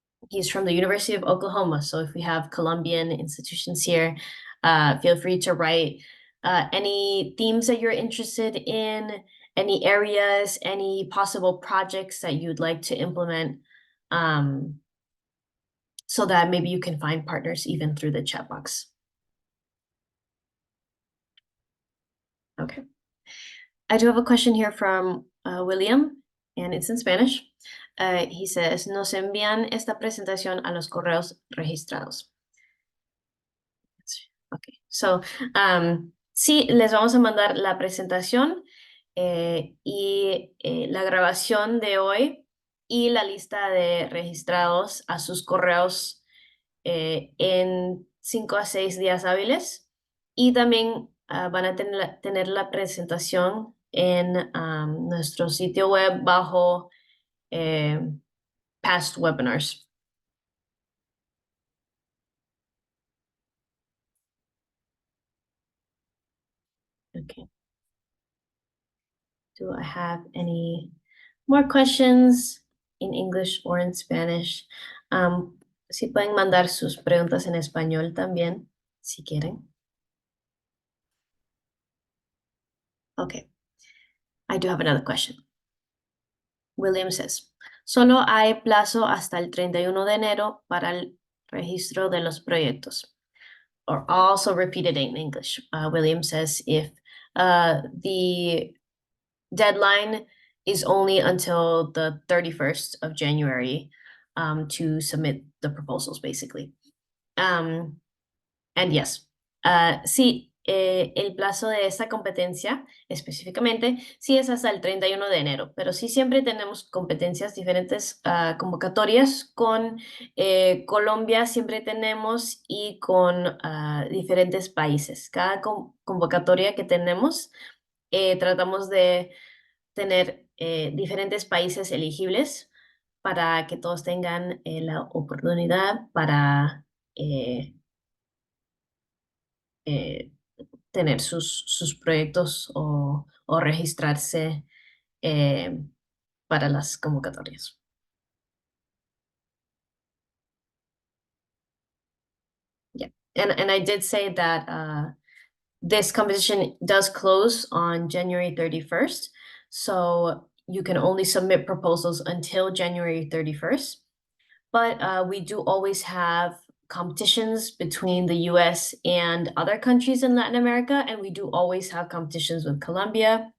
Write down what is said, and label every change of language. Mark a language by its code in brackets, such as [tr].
[en] He's from the University of Oklahoma, so if we have Colombian institutions here, feel free to write any themes that you're interested in, any areas, any possible projects that you'd like to implement, so that maybe you can find partners even through the chat box. Okay. I do have a question here from William, and it's in Spanish. He says, [es] nos envían esta presentación a los correos registrados. [en] Okay. So, [es] sí, les vamos a mandar la presentación y la grabación de hoy y la lista de registrados a sus correos en 5 a 6 días hábiles. Y también van a tener la presentación en nuestro sitio web bajo eh, [en] past webinars. Okay. Do I have any more questions in English or in Spanish? [es] Si pueden mandar sus preguntas en español también, si quieren. [en] Okay, I do have another question. William says, [es] solo hay plazo hasta el 31 de enero para el registro de los proyectos. [en] Or also repeated in English. William says if the deadline is only until the 31st of January to submit the proposals, basically. And yes, [es] sí, el plazo de esta competencia específicamente sí es hasta el 31 de enero, pero sí siempre tenemos competencias diferentes, convocatorias con Colombia, siempre tenemos y con diferentes países. Cada convocatoria que tenemos, tratamos de tener diferentes países elegibles para que todos tengan la oportunidad para eh, tener sus proyectos o registrarse eh, para las convocatorias. [en] Yeah, and I did say that this competition does close on January 31st, so you can only submit proposals until January 31st. But we do always have competitions between the US and other countries in Latin America, and we do always have competitions with Colombia.